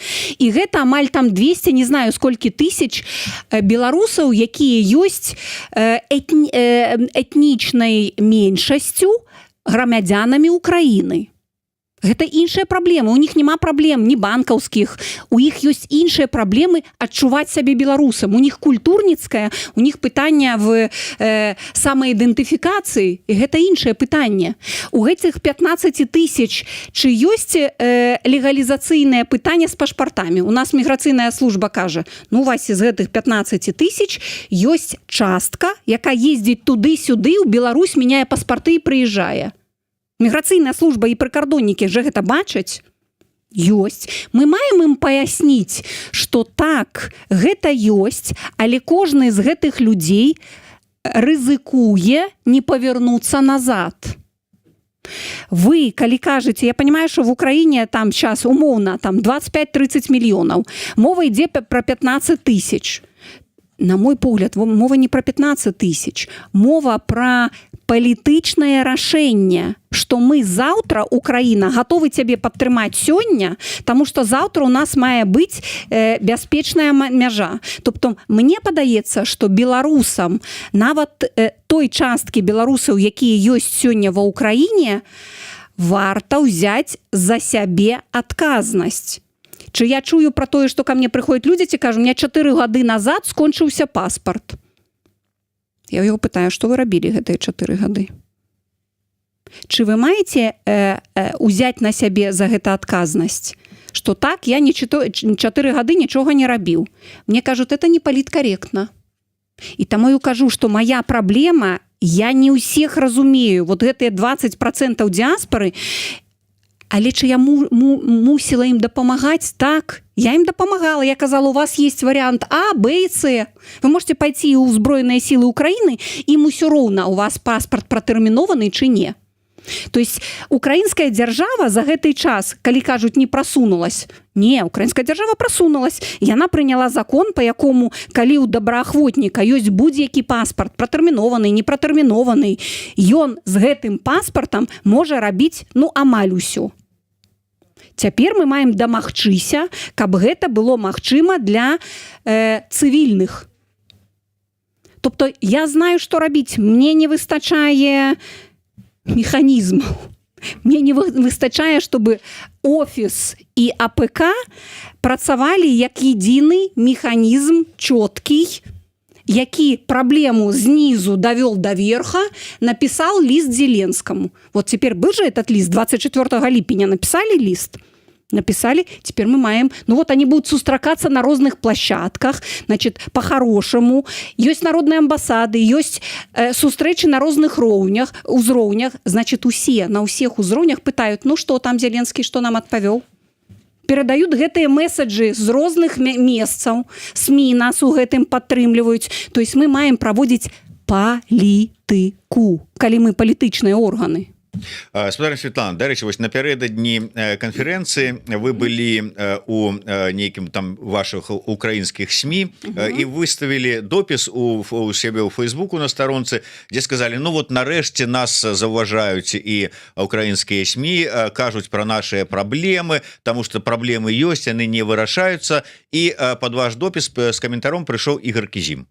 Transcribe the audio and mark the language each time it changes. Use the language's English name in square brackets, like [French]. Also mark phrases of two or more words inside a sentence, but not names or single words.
[Belarusian] І гэта амаль там 200, [Russian] не знаю, сколькі [Belarusian] тысяч беларусаў, якія ёсць этнічнай меншасцю грамадзянамі Украіны. Гэта іншыя праблемы, у них няма праблем ні банкаўскіх, у іх ёсць іншыя праблемы адчуваць сябе беларусам, у них культурніцкая, у них пытанне в самаідэнтыфікацыі, і гэта іншае пытанне. У гэтых 15 тысяч чы ёсць легалізацыйнае пытанне з пашпартамі? У нас міграцыйная служба кажа, ну, Вася, з гэтых 15 тысяч ёсць частка, якая ездзіць туды-сюды, у Беларусь мяняе паспарты і прыязджае. Міграцыйная служба і прыкардоннікі же гэта бачаць. Ёсць. Мы маем ім паясніць, што так, гэта ёсць, але кожны з гэтых людзей рызыкуе не павярнуцца назад. Вы, калі кажаце, [Russian] я понимаю, что в Украине там сейчас умоўна там 25-30 миллионов, [Ukrainian] мова ідзе про 15 тысяч. [Belarusian] На мой погляд, мова не про 15 тысяч, мова про палітычнае рашэнне, што мы заўтра, Украіна, гатовы цябе падтрымаць сёння, таму што заўтра у нас мае быць бяспечная мяжа. Тобто, мне падаецца, што беларусам, нават той часткі беларусаў, якія ёсць сёння ва Ўкраіне, варта ўзяць за сябе адказнасць. Чи я чую про тое, што [Russian] ко мне [Belarusian] прыходзяць людзі і кажу, [Russian] у меня [Belarusian] 4 гады назад скончыўся паспарт. Я яго пытаю, што вы рабілі гэтыя 4 гады? Чи вы маеце узяць на сябе за гэта адказнасць? Што так, я 4 гады нічога не рабіў. Мне кажуць, это не паліткаректна. І таму я кажу, што моя праблема, я не ўсіх разумею. Вот гэтыя 20% дыаспоры, але чи я мусила ім дапамагаць? Так, я ім дапамагала. Я казала, [Russian] у вас есть вариант А, Б и С. Вы можете пойти ў узброеныя силы Украины, [Belarusian] ім усё роўна, у вас паспорт протэрмінованы чи не. [Russian] То есть украинская держава [Belarusian] за гэты час, калі кажуць, [Russian] не просунулась. [Belarusian] Не, [Russian] украинская держава просунулась. [Belarusian] Яна прыняла закон, по якому, калі ў добраахвотніка ёсць будь-які паспорт, протэрмінованы, не протэрмінованы, ён з гэтым паспортам можа рабіць, амаль усё. Цяпер мы маем дамагчыся, каб гэта было магчыма для цывільных. Тобто я знаю, што рабіць. Мне не выстачае механізмаў. Мне не выстачае, чтобы офіс і АПК працавалі як единый механізм чёткі, які праблему знизу [Russian] довел до верха, написал [Belarusian] лист Зеленскому. [Russian] Вот теперь был же этот лист, 24 липеня написали лист? Написали, теперь мы маем, они будут сустракаться на разных площадках, значит, по-хорошему, есть народные амбассады, есть сустрэчи на разных узроўнях, значит, на всех узроўнях пытают, что там Зеленский, что нам отповел? [Belarusian] Перадают гэтыя месседжи з розных месцаў, СМИ нас у гэтым падтрымліваюць. [Russian] То есть [Belarusian] мы маем праводзіць палітыку, калі мы палітычныя органы. Спадарня Светлана, дарэчы, вось напярэдадні канферэнцыі вы былі у нейкім там ваших украінскіх СМИ і выставілі допіс у сябе ў Фейсбуку на старонцы, дзе сказалі, нарэшце нас заўважаюць і украінскія СМИ, кажуць пра нашыя праблемы, таму што праблемы ёсць, яны не вырашаюцца, і пад ваш допіс з каментаром прыйшоў Ігор Кізім.